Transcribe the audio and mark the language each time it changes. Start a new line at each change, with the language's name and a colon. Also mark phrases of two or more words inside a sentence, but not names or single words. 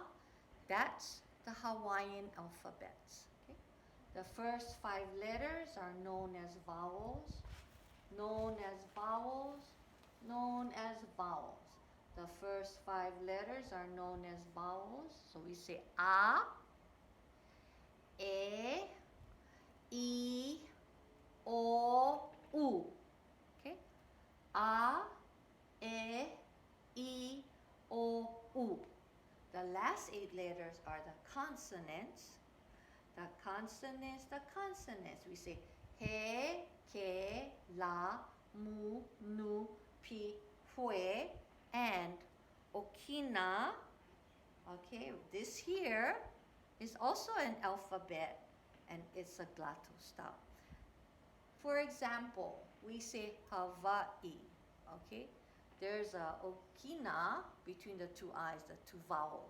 English: That's the Hawaiian alphabets. Okay? The first 5 letters are known as vowels, known as vowels, known as vowels. The first 5 letters are known as vowels. So we say A, E, I, O, U. Okay? A, E, I, O, U. The last 8 letters are the consonants. The consonants. We say he, ke, la, mu, nu, pi, hue, and okina. Okay, this here is also an alphabet, and it's a glottal stop. For example, we say Hawaii. Okay, there's a okina between the 2 I's, the 2 vowels.